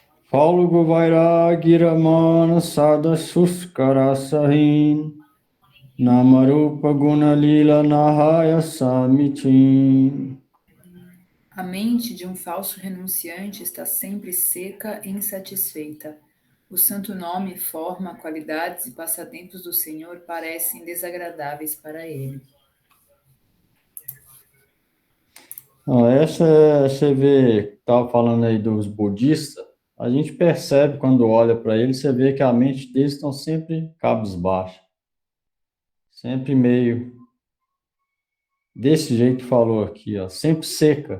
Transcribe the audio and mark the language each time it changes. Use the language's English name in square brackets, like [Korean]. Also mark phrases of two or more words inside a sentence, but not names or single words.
[Portuguese] Falgu Vairagiraman Sada Suskara Sahin Namarupa Gunalila Nahaya Samichin. A mente de um falso renunciante está sempre seca e insatisfeita. O santo nome, forma, qualidades e passatempos do Senhor parecem desagradáveis para ele. Você vê, estava falando aí dos budistas, a gente percebe quando olha para eles, você vê que a mente deles estão sempre cabisbaixa, sempre meio desse jeito que falou aqui, ó, sempre seca.